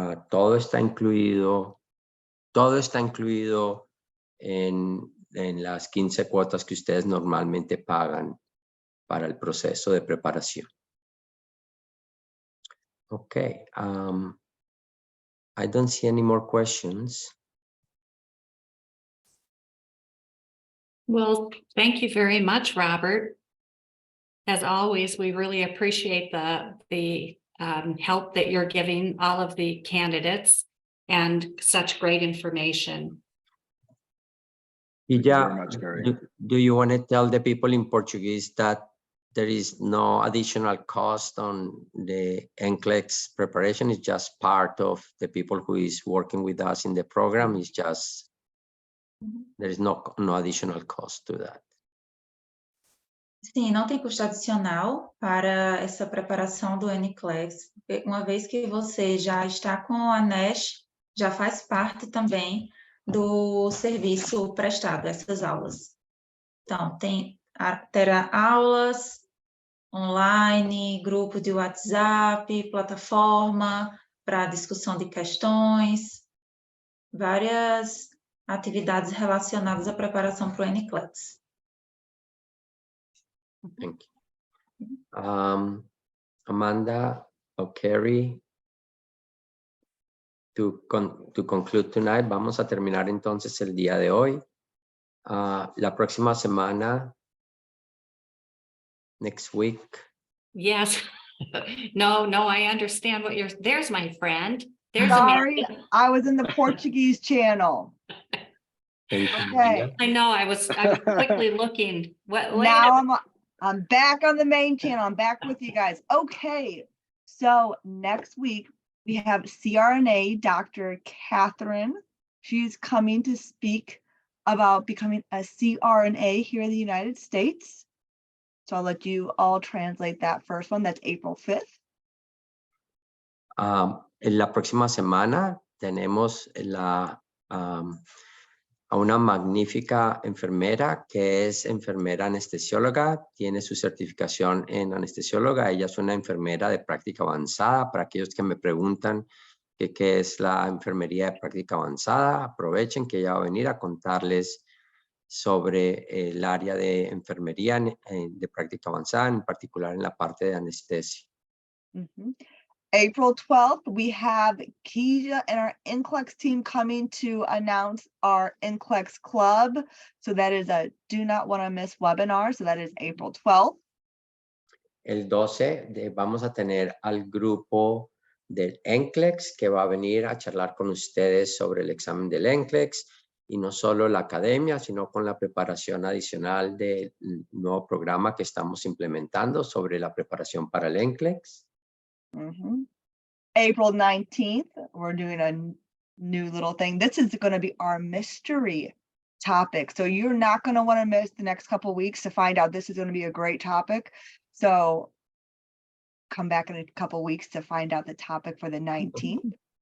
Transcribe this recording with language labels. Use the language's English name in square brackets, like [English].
[Spanish] Todo está incluido en las 15 cuotas que ustedes normalmente pagan para el proceso de preparación. [English] Ok. I don't see any more questions. Well, thank you very much, Robert. As always, we really appreciate the help that you're giving all of the candidates and such great information. [Spanish] Y [English] Thank you very much, Gary. do you want to tell the people in Portuguese that there is no additional cost on the NCLEX preparation? It's just part of the people who is working with us in the program. It's just, there is no additional cost to that. [Portuguese] Sim, não tem custo adicional para essa preparação do NCLEX. Uma vez que você já está com a Nash, já faz parte também do serviço prestado, essas aulas. Então, terá aulas online, grupo de WhatsApp, plataforma para discussão de questões, várias atividades relacionadas à preparação para o NCLEX. [English] Thank you. Amanda or Carrie, to conclude tonight, [Spanish] vamos a terminar entonces el día de hoy. La próxima semana, [English] next week. Yes. No, I understand what there's my friend. There's Sorry, Amanda. I was in the Portuguese channel. Thank you, Okay. Maria. I know, I was quickly looking. Wait Now I'm back on the main channel. I'm back with you guys. Okay. So next week we have CRNA Dr. Catherine. She's coming to speak about becoming a CRNA here in the United States. So I'll let you all translate that first one. That's April 5th. [Spanish] En la próxima semana tenemos a una magnífica enfermera que es enfermera anestesióloga, tiene su certificación en anestesióloga. Ella es una enfermera de práctica avanzada. Para aquellos que me preguntan qué es la enfermería de práctica avanzada, aprovechen que ella va a venir a contarles sobre el área de enfermería de práctica avanzada, en particular en la parte de anestesia. [English] April 12th, we have Keisha and our NCLEX team coming to announce our NCLEX Club. So that is a do not want to miss webinar. So that is April 12th. [Spanish] El 12 vamos a tener al grupo del NCLEX que va a venir a charlar con ustedes sobre el examen del NCLEX y no solo la academia, sino con la preparación adicional del nuevo programa que estamos implementando sobre la preparación para el NCLEX. [English] April 19th, we're doing a new little thing. This is going to be our mystery topic. So you're not going to want to miss the next couple of weeks to find out. This is going to be a great topic. So come back in a couple of weeks to find out the topic for the 19th.